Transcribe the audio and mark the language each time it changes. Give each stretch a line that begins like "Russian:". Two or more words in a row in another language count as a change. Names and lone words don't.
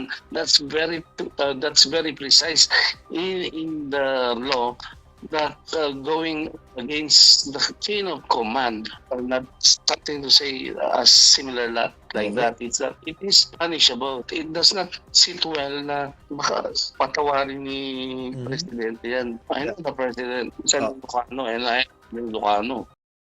English: That's very precise in the law that going against the chain of command or not something to say similar like that. It's that it is punishable. It does not sit well
Filipino: na patawarin ni Presidente yan.
English: I know the President, San Lucano, and I am Lucano.